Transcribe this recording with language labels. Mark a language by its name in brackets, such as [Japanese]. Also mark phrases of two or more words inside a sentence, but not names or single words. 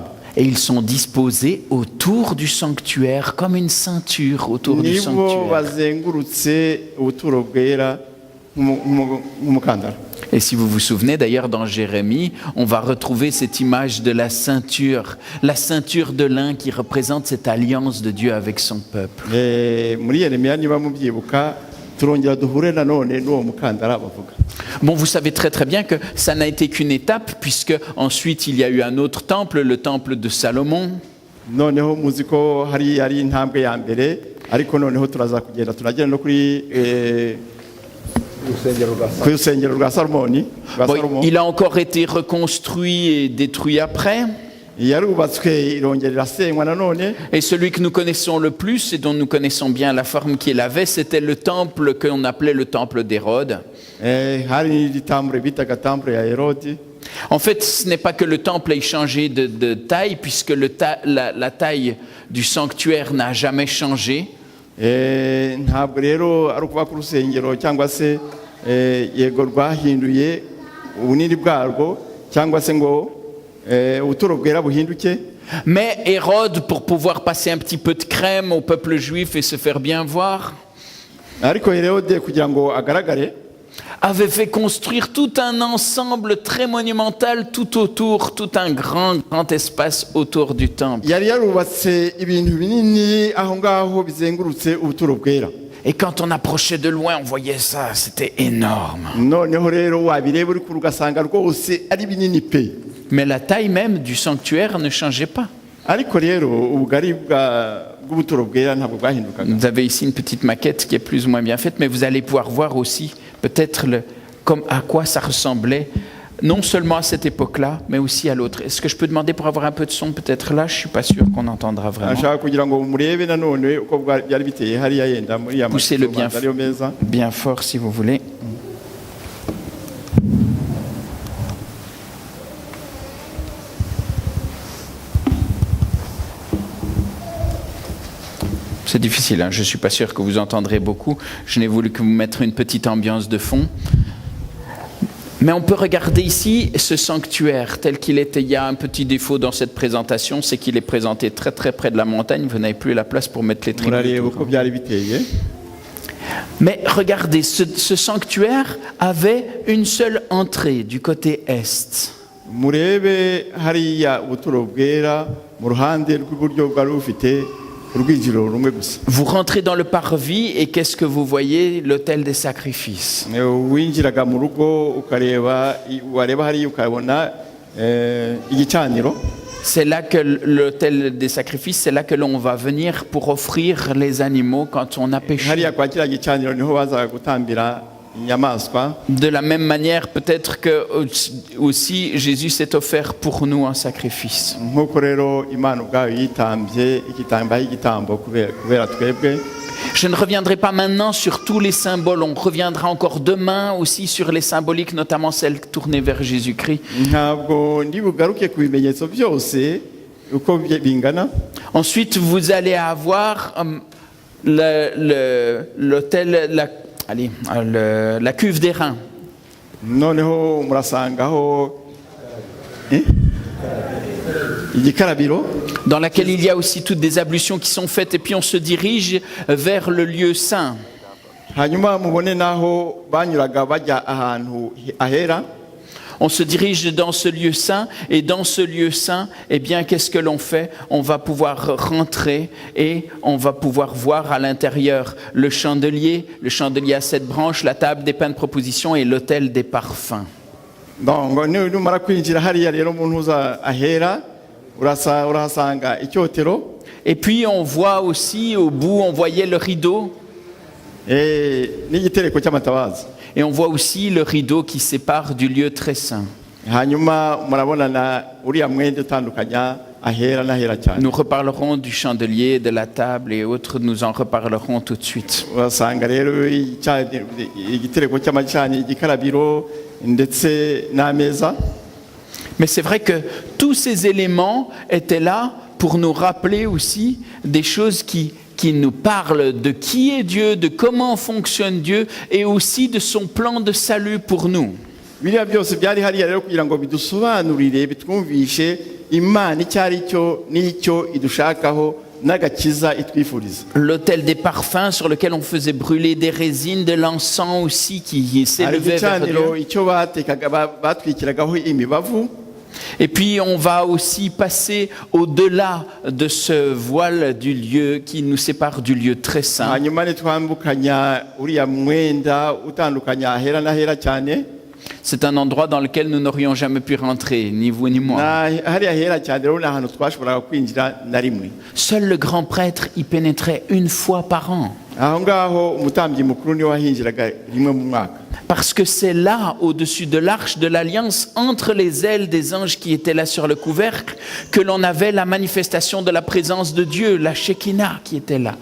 [French] Et ils sont disposés autour du sanctuaire, comme une ceinture autour du nibo sanctuaire. [Kinyarwanda] bazengurutse ubuturo bwera nk'umukandara. [French] Et si vous vous souvenez, d'ailleurs, dans Jérémie, on va retrouver cette image de la ceinture de lin qui représente cette alliance de Dieu avec son peuple. [Kinyarwanda] Muri Yeremiya niba mubyibuka turongera duhure nanone n'uwo mukandara bavuga. [French] Bon, vous savez très très bien que ça n'a été qu'une étape, puisque ensuite il y a eu un autre temple, le temple de Salomon. [Kinyarwanda] Noneho muzi ko hari intambwe ya mbere, ariko noneho turaza kugenda tunagera no kuri urusengero rwa Salomoni. [French] Bon, il a encore été reconstruit et détruit après. [Kinyarwanda] Yarubatswe irongera irasenywa nanone. [French] Et celui que nous connaissons le plus et dont nous connaissons bien la forme qu'il avait, c'était le temple qu'on appelait le temple d'Hérode. [Kinyarwanda] Hari igitambre bitaga temple ya Hérode. [French] En fait, ce n'est pas que le temple ait changé de taille, puisque la taille du sanctuaire n'a jamais changé. [Kinyarwanda] Ntabwo rero ari ukuba ku rusengero cyangwa se yego rwahinduye ubunini bwarwo cyangwa se ngo ubuturo bwera buhinduke. [French] Mais Hérode, pour pouvoir passer un petit peu de crème au peuple juif et se faire bien voir, [Kinyarwanda] ariko Hérode kugira ngo agaragare [French] avait fait construire tout un ensemble très monumental tout autour, tout un grand espace autour du temple. [Kinyarwanda] yari yarubatse ibintu binini aho ngaho bizengurutse ubuturo bwera. [French] Et quand on approchait de loin, on voyait ça, c'était énorme. [Kinyarwanda] Noneho rero wabireba uri ku rugasanga rwose ari binini pe. [French] Mais la taille même du sanctuaire ne changeait pas. [Kinyarwanda] Ariko rero ubugari bw'ubuturo bwera ntabwo bwahindukaga. [French] Vous avez ici une petite maquette qui est plus ou moins bien faite, mais vous allez pouvoir voir aussi peut-être comme à quoi ça ressemblait, non seulement à cette époque-là, mais aussi à l'autre. Est-ce que je peux demander pour avoir un peu de son peut-être là? Je ne suis pas sûr qu'on entendra vraiment. [Kinyarwanda] Ashaka kugira ngo murebe nanone uko byari biteye hariya yenda muri ya [French] Poussez-le meza. bien fort si vous voulez. C'est difficile, hein? Je ne suis pas sûr que vous entendrez beaucoup. Je n'ai voulu que vous mettre une petite ambiance de fond. Mais on peut regarder ici ce sanctuaire tel qu'il était. Il y a un petit défaut dans cette présentation, c'est qu'il est présenté très très près de la montagne. Vous n'avez plus la place pour mettre les tribunes. Mais regardez, ce sanctuaire avait une seule entrée du côté est. [Kinyarwanda] Murebe hariya ubuturo bwera mu ruhande rw'iburyo bwari bufite urwinjiriro rumwe gusa. [French] Vous rentrez dans le parvis et qu'est-ce que vous voyez? L'autel des sacrifices. [Kinyarwanda] Winjiraga mu rugo wareba hariya ukabona igicaniro. [French] C'est là que l'autel des sacrifices, c'est là que l'on va venir pour offrir les animaux quand on a péché. [Kinyarwanda] Hariya kwa kiriya gicaniro niho bazaga gutambira inyamaswa. [French] De la même manière, peut-être que aussi Jésus s'est offert pour nous en sacrifice. [Kinyarwanda] Nkuko rero Imana ubwayo yitambye igitambo kubera twebwe. [French] Je ne reviendrai pas maintenant sur tous les symboles. On reviendra encore demain aussi sur les symboliques, notamment celles tournées vers Jésus-Christ. [Kinyarwanda] Ntabwo ndibugaruke ku bimenyetso byose uko bingana. [French] Ensuite, vous allez avoir l'autel, la cuve des reins. [Kinyarwanda] Noneho murasangaho igikarabiro, [French] dans laquelle il y a aussi toutes des ablutions qui sont faites, et puis on se dirige vers le lieu saint. [Kinyarwanda] hanyuma mubone naho banyuraga bajya ahantu ahera. [French] On se dirige dans ce lieu saint, et dans ce lieu saint, eh bien, qu'est-ce que l'on fait? On va pouvoir rentrer et on va pouvoir voir à l'intérieur le chandelier à 7 branches, la table des pains de proposition et l'autel des parfums. Donc, [Kinyarwanda] numara kwinjira hariya rero umuntu uza ahera urahasanga icyotero. [French] Et puis on voit aussi au bout, on voyait le rideau. [Kinyarwanda] N'igitereko cy'amatabaza. [French] Et on voit aussi le rideau qui sépare du lieu très saint. [Kinyarwanda] Hanyuma murabonana uriya mwenda utandukanya ahera n'ahera cyane. [French] Nous reparlerons du chandelier, de la table et autres, nous en reparlerons tout de suite. [Kinyarwanda] Urasanga rero igitereko cy'amacani, igikarabiro ndetse n'ameza. [French] Mais c'est vrai que tous ces éléments étaient là pour nous rappeler aussi des choses qui nous parlent de qui est Dieu, de comment fonctionne Dieu et aussi de son plan de salut pour nous. [Kinyarwanda] biriya byose byari hariya rero kugira ngo bidusobanurire bitwumvishe imana icyo ari cyo n'icyo idushakaho n'agakiza itwifuriza. [French] L'autel des parfums sur lequel on faisait brûler des résines, de l'encens aussi qui s'élevait vers igicaniro Dieu. [Kinyarwanda] icyo batekaga batwikiragaho imibavu. [French] Et puis on va aussi passer au-delà de ce voile du lieu qui nous sépare du lieu très saint. [Kinyarwanda] hanyuma nitwambukanya uriya mwenda utandukanya ahera n'ahera cyane. [French] C'est un endroit dans lequel nous n'aurions jamais pu rentrer, ni vous ni moi. [Kinyarwanda] hariya hera cyane rero ni ahantu twashoboraga kwinjira na rimwe. [French] Seul le grand prêtre y pénétrait une fois par an. [Kinyarwanda] aho ngaho umutambyi mukuru niwe wahinjiraga rimwe mu mwaka. [French] Parce que c'est là, au-dessus de l'arche de l'Alliance, entre les ailes des anges qui étaient là sur le couvercle, que l'on avait la manifestation de la présence de Dieu, la Shekinah qui était là.